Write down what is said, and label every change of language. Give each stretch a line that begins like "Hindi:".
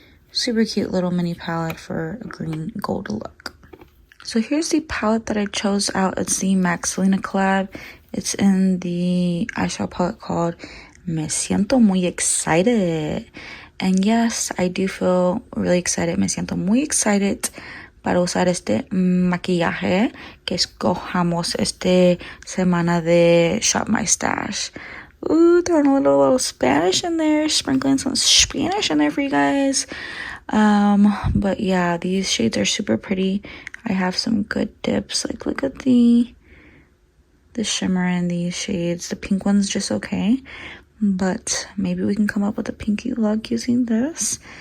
English: Super cute little mini palette for a green gold look. So here's the palette that I chose out. It's the Maxilina collab. It's in the eyeshadow palette called Me Siento Muy Excited. And yes, I do feel really excited.
Spanish: Me siento muy excited para usar este maquillaje que escojamos esta semana de Shop My Stash.
English: Ooh, throwing a little Spanish in there, sprinkling some Spanish in there for you guys. But yeah, these shades are super pretty. I have some good dips. Like, look at the shimmer in these shades. The pink one's just okay, but maybe we can come up with a pinky look using this.